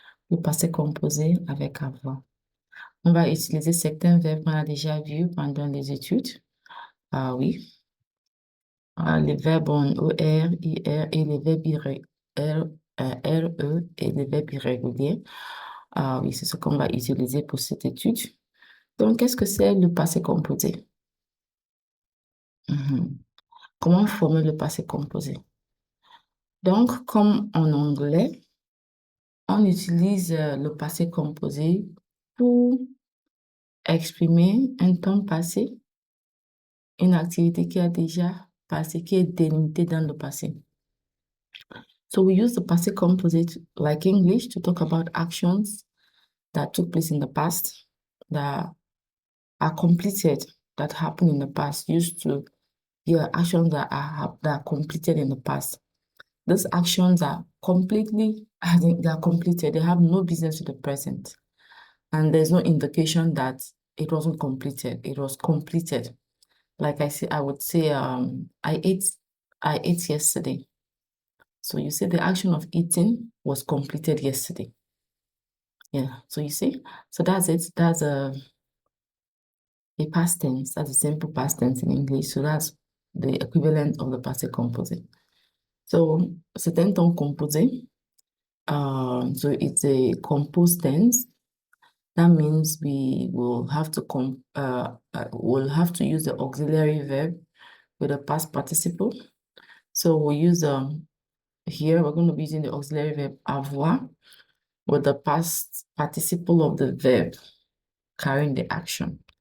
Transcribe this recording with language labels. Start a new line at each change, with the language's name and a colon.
French: Le passé composé avec avoir. On va utiliser certains verbes qu'on a déjà vus pendant les études. Ah oui. Les verbes en ER, IR et les verbes RE et les verbes irréguliers. Ah oui, c'est ce qu'on va utiliser pour cette étude. Donc, qu'est-ce que c'est le passé composé? Mhm. Comment former le passé composé? Donc, comme en anglais, on utilise le passé composé pour exprimer un temps passé, une activité qui a déjà passé, qui est délimitée dans le passé.
English: So we use the passive composite like English to talk about actions that took place in the past, that are completed, that happened in the past, actions that are completed in the past. These actions are they are completed. They have no business with the present. And there's no indication that it wasn't completed. It was completed. Like I would say, I ate yesterday. So you say the action of eating was completed yesterday. Yeah, so you see, so that's it. That's a past tense. That's a simple past tense in English. So that's the equivalent of the past composite.
French: So c'est un temps composé.
English: So it's a composed tense. That means we will have to use the auxiliary verb with a past participle. So we'll use here we're going to be using the auxiliary verb avoir with the past participle of the verb carrying the action.